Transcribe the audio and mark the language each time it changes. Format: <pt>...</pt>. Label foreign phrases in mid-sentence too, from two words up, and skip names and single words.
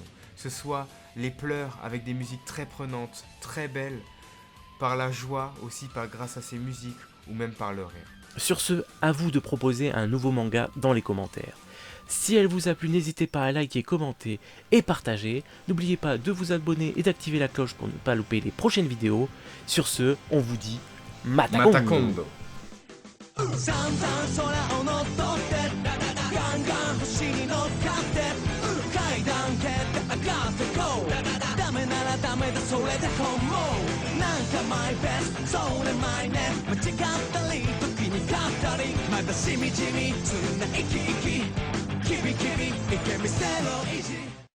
<fr>Que ce soit les pleurs avec des musiques très prenantes, très belles, par la joie aussi grâce à ces musiques ou même par le rire. Sur ce, à vous de proposer un nouveau manga dans les commentaires. Si elle vous a plu, n'hésitez pas à liker, commenter et partager. N'oubliez pas de vous abonner et d'activer la cloche pour ne pas louper les prochaines vidéos. Sur ce, on vous dit Matakondo. Matakondo.</fr> <ja>散々空を乗っ取ってガンガン星に乗っかって階段蹴って上がってこうダメならダメだそれで本望なんかマイベストそれマイネ間違ったり時に勝ったりまだしみじみつな生き生きキビキビいけみせろ意地</ja>